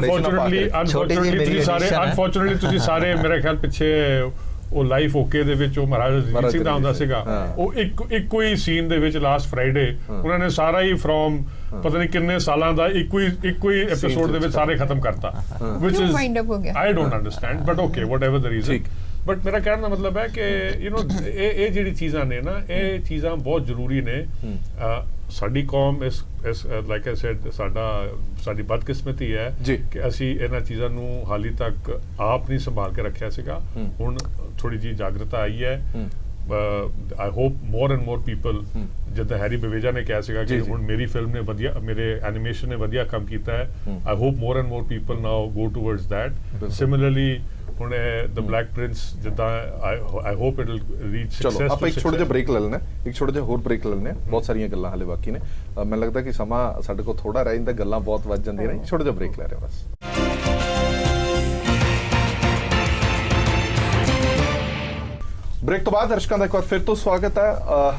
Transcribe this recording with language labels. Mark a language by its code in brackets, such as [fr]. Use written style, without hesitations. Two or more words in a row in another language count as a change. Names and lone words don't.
[pa] ਅਨਫੋਰਚੂਨੇਟਲੀ ਤੁਸੀਂ ਸਾਰੇ ਮੇਰੇ ਖਿਆਲ ਪਿੱਛੇ ਉਹ ਲਾਈਫ ਓਕੇ ਦੇ ਵਿੱਚ ਉਹ ਮਹਾਰਾਜਾ ਰਣਜੀਤ ਸਿੰਘ ਦਾ ਹੁੰਦਾ ਸੀਗਾ, ਉਹ ਇੱਕੋ ਹੀ ਸੀਨ ਦੇ ਵਿੱਚ [en] last Friday [pa] ਉਹਨਾਂ ਨੇ ਸਾਰਾ ਹੀ ਫਰੋਮ ਪਤਾ ਨਹੀਂ ਕਿੰਨੇ ਸਾਲਾਂ ਦਾ ਇੱਕੋ ਹੀ ਐਪੀਸੋਡ ਦੇ ਵਿੱਚ ਸਾਰੇ ਖਤਮ ਕਰਤਾ, [en] which is I don't understand, but okay, whatever the reason. [pa] ਬਟ ਮੇਰਾ ਕਹਿਣ ਦਾ ਮਤਲਬ ਹੈ ਕਿ ਇਹ ਜਿਹੜੀ ਚੀਜ਼ਾਂ ਨੇ ਨਾ, ਇਹ ਚੀਜ਼ਾਂ ਬਹੁਤ ਜ਼ਰੂਰੀ ਨੇ। ਸਾਡੀ ਕੌਮ ਇਸ [en] like I said [pa] ਸਾਡੀ ਬਦਕਿਸਮਤੀ ਹੈ ਕਿ ਅਸੀਂ ਇਹਨਾਂ ਚੀਜ਼ਾਂ ਨੂੰ ਹਾਲੀ ਤੱਕ ਆਪ ਨਹੀਂ ਸੰਭਾਲ ਕੇ ਰੱਖਿਆ ਸੀਗਾ। ਹੁਣ ਥੋੜੀ ਜਿਹੀ ਜਾਗਰੂਕਤਾ ਆਈ ਹੈ। [en] I hope more and more people, [pa] ਜਿੱਦਾਂ ਹੈਰੀ ਬਵੇਜਾ ਨੇ ਕਿਹਾ ਸੀਗਾ ਕਿ ਹੁਣ ਮੇਰੀ ਫਿਲਮ ਨੇ ਵਧੀਆ, ਮੇਰੇ ਐਨੀਮੇਸ਼ਨ ਨੇ ਵਧੀਆ ਕੰਮ ਕੀਤਾ ਹੈ, [en] I hope more and more people now go towards that. Similarly [pa] ਹੁਣ ਦ ਬਲੈਕ ਪ੍ਰਿੰਸ ਜਿੱਦਾਂ [en] I hope it will reach success. [pa] ਚਲੋ ਆਪਾਂ ਇੱਕ ਛੋਟਾ ਜਿਹਾ ਬ੍ਰੇਕ ਲੈ ਲੈਣਾ, ਇੱਕ ਛੋਟਾ ਜਿਹਾ ਹੋਰ ਬ੍ਰੇਕ ਲੈ ਲੈਣਾ, ਬਹੁਤ ਸਾਰੀਆਂ ਗੱਲਾਂ ਹਾਲੇ ਬਾਕੀ ਨੇ। ਮੈਨੂੰ ਲੱਗਦਾ ਕਿ ਸਮਾਂ ਸਾਡੇ ਕੋਲ ਥੋੜਾ ਰਹਿ ਜਾਂਦਾ, ਗੱਲਾਂ ਬਹੁਤ ਵੱਧ ਜਾਂਦੀਆਂ ਨੇ। ਛੋਟਾ ਜਿਹਾ ਬ੍ਰੇਕ ਲੈ ਰਹੇ ਹਾਂ ਬਸ। ਬ੍ਰੇਕ ਤੋਂ ਬਾਅਦ ਦਰਸ਼ਕਾਂ ਦਾ ਇੱਕ ਵਾਰ ਫਿਰ ਤੋਂ ਸਵਾਗਤ ਹੈ।